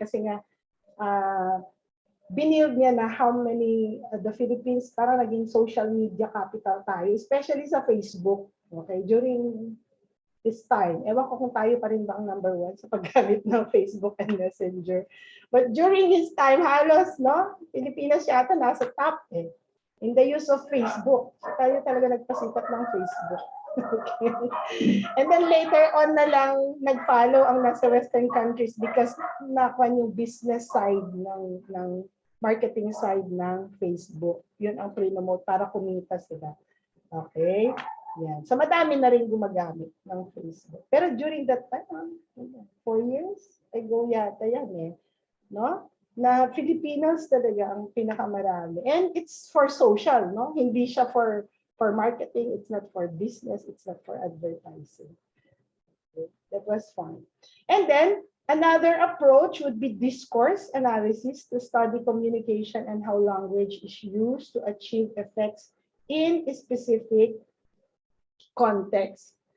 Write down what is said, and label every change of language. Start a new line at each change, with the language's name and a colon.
Filipino: Kasi nga, binild niya na
English: how many the Philippines
Filipino: para naging
English: social media capital
Filipino: tayo, especially sa Facebook. Okay?
English: During this time.
Filipino: Ewan ko kung tayo pa rin ba ang number 1 sa paggamit ng Facebook and Messenger.
English: But during his time,
Filipino: halos, no? Pilipinas yata nasa top in the use of Facebook. So tayo talaga nagpasikat ng Facebook. Okay.
English: And then later on
Filipino: na lang nag-follow ang nasa
English: Western countries because
Filipino: nakuha yung
English: business side
Filipino: ng
English: marketing side
Filipino: ng Facebook. Yun ang pre-promote para kumita sila. Okay? Yan. So madami na rin gumagamit ng Facebook. Pero
English: during that time, 4 years ago
Filipino: yata yan no? Na Filipinos talaga ang pinakamarami.
English: And it's for social, no?
Filipino: Hindi siya
English: for marketing, it's not for business, it's not for advertising. Okay. That was fun. And then another approach would be discourse analysis to study communication and how language is used to achieve effects in specific context.